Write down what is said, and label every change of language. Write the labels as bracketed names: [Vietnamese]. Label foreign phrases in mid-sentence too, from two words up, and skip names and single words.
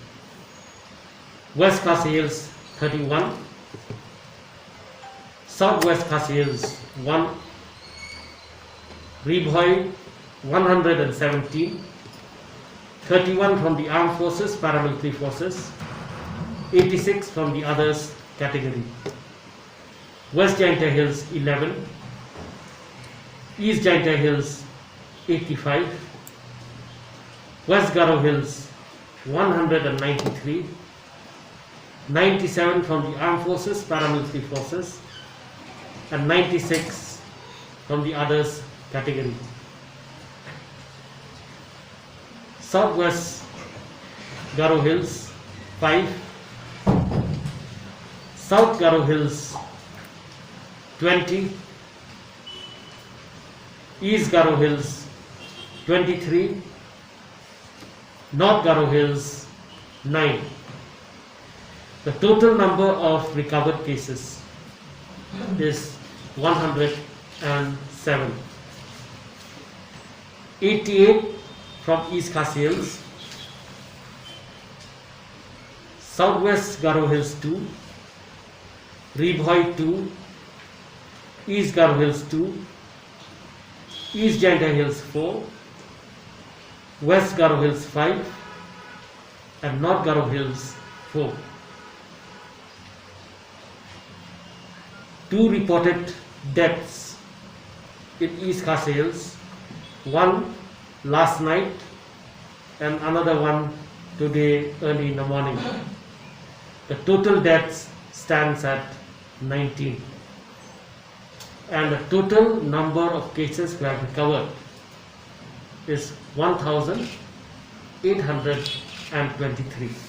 [English] West Khas Hills 31, Southwest Khas Hills 1, Ribhoi 117, 31 from the armed forces, paramilitary forces, 86 from the others category. West Jaintia Hills 11, East Jaintia Hills 85, West Garo Hills 193, 97 from the armed forces, paramilitary forces, and 96 from the others category. Southwest Garo Hills 5, South Garo Hills 20, East Garo Hills 23, North Garo Hills 9. The total number of recovered cases is 107. 88 from East Khas Hills, Southwest Garo Hills 2, Ribhoi 2, East Garo Hills 2, East Jaintia Hills 4, West Garo Hills 5, and North Garo Hills 4. 2 reported deaths in East Khas Hills, 1 last night and another one today early in the morning. The total deaths stands at 19, and the total number of cases we have recovered is 1,823.